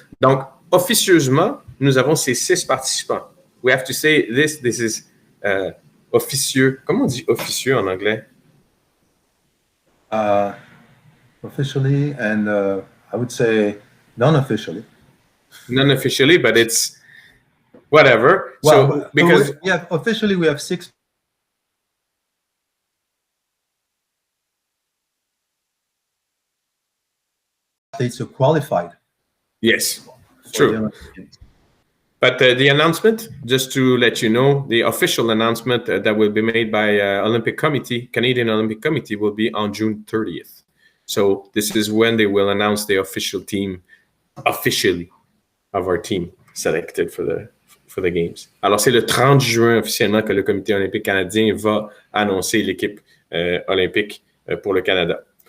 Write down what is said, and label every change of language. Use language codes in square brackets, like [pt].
[fr] Donc, officieusement, nous avons ces 6 participants. [en] We have to say this is officieux. [fr] Comment on dit officieux en anglais? [en] Officially, and I would say non-officially. Non-officially, but it's whatever. Well, so because officially we have 6 athletes who qualified. Yes, true. But the announcement, just to let you know, the official announcement that will be made by Canadian Olympic Committee will be on June 30th. So this is when they will announce the official team officially of our team selected for the games. [fr] Alors, c'est le 30 juin officiellement que le Comité olympique canadien va annoncer l'équipe olympique pour le Canada.